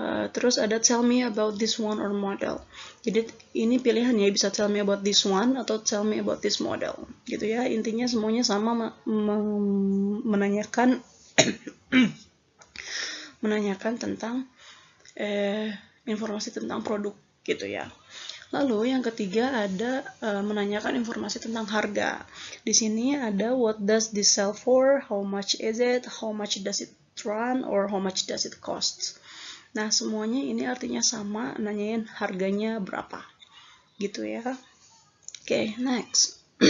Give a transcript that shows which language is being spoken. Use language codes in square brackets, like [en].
[id] Terus ada [en] tell me about this one or model. [id] Jadi ini pilihannya bisa [en] tell me about this one [id] atau [en] tell me about this model [id] gitu ya. Intinya semuanya sama, menanyakan menanyakan tentang informasi tentang produk gitu ya. Lalu yang ketiga ada menanyakan informasi tentang harga. Di sini ada [en] what does this sell for, how much is it, how much does it run, or how much does it cost. [id] Nah, semuanya ini artinya sama, nanyain harganya berapa gitu ya. Oke, next.